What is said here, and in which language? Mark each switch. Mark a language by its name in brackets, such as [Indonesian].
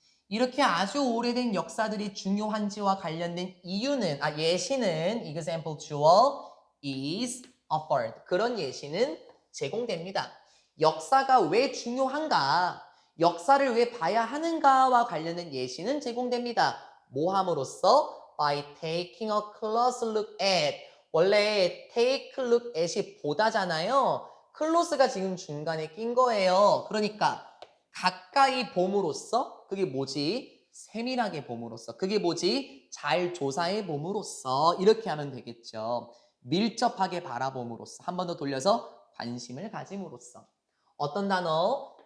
[Korean] 이렇게 아주 오래된 역사들이 중요한지와 관련된 이유는 예시는 [English] example jewel is offered. [Korean] 그런 예시는 제공됩니다. 역사가 왜 중요한가? 역사를 왜 봐야 하는가와 관련된 예시는 제공됩니다. 뭐 함으로써? [English] By taking a close look at. [Korean] 원래 [English] take a look at [Korean] 이 보다잖아요. close가 지금 중간에 낀 거예요. 그러니까 가까이 봄으로써 그게 뭐지? 세밀하게 봄으로써 그게 뭐지? 잘 조사해 봄으로써 이렇게 하면 되겠죠. 밀접하게 바라봄으로써 한 번 더 돌려서 관심을 가짐으로써 어떤 단어?